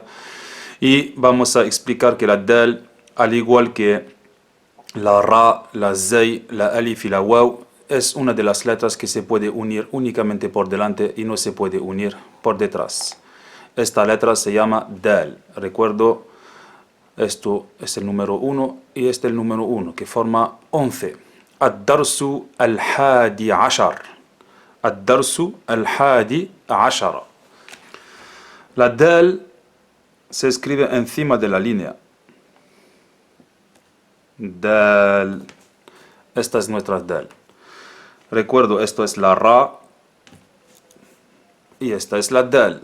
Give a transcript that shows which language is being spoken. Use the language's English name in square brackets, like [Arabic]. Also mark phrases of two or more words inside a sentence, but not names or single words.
[Spanish] Y vamos a explicar que la Dal, al igual que la Ra, la Zay, la Alif y la Waw, es una de las letras que se puede unir únicamente por delante y no se puede unir por detrás. Esta letra se llama Dal. Recuerdo, esto es el número 1 y este el número 1, que forma 11. [Arabic] الدرس الحادي عشر. الدرس الحادي عشر. [Spanish] La Dal se escribe encima de la línea. Dal. Esta es nuestra Dal. Recuerdo, esto es la Ra y esta es la Dal.